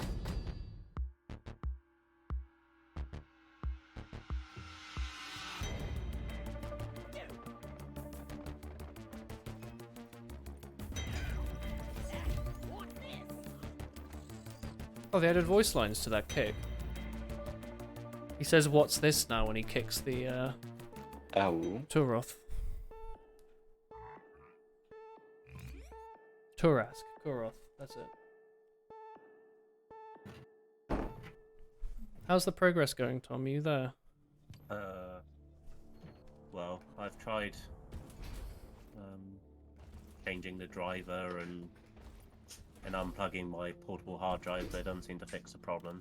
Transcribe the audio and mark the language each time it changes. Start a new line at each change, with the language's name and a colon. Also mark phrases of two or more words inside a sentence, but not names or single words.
English: Oh, they added voice lines to that kick. He says, "What's this?" now when he kicks the Oh. Turoth. Turask. Kuroth. That's it. How's the progress going, Tom? Are you there? Well, I've tried changing the driver and unplugging my portable hard drive, but it doesn't seem to fix the problem.